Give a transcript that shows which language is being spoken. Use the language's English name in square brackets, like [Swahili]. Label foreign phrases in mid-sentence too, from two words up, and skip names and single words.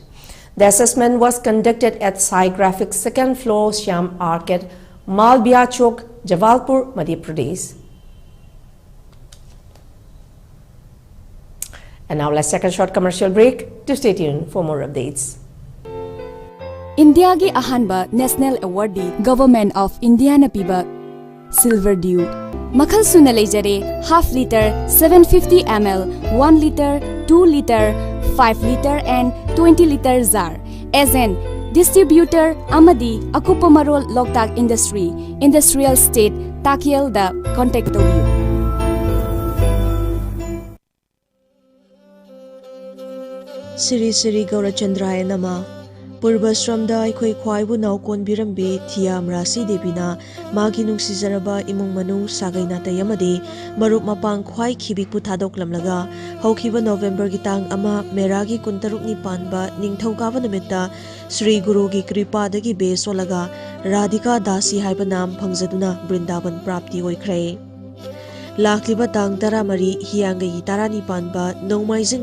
[English] The assessment was conducted at Sai Graphics 2nd floor Shyam Arcade, Malbia Chowk, Jabalpur, Madhya Pradesh. And now let's take a short commercial break to stay tuned for more updates. [Manipuri] India gi ahanba National Award Government of India na piba Silver Dew Makhal suna leijare [English] half liter 750 ml 1 liter 2 liter 5 liter and 20 liter jar as an distributor [Manipuri] amadi akupa marol Loktak Industry Industrial State Takiel da [English] contact to you. [Sanskrit] Siri Siri Gaurachandraya Nama [Manipuri] Purvashramda aikhoi khwaibu naukon birambe Thiam Rasi Devina magi nungsizaraba imung manung sagai natai amadi marup mapang khwai khibik pu thadoklamlaga haukiba November gi tang ama meragi kuntaruk ni panba ningthaukawa namitta Sri Guru gi kripa dagi besolaga Radhika Dasi haiba nam phangzaduna Brindaban prapti oikhre Lakliba tang taramari hiyangai tarani panba nongmaijing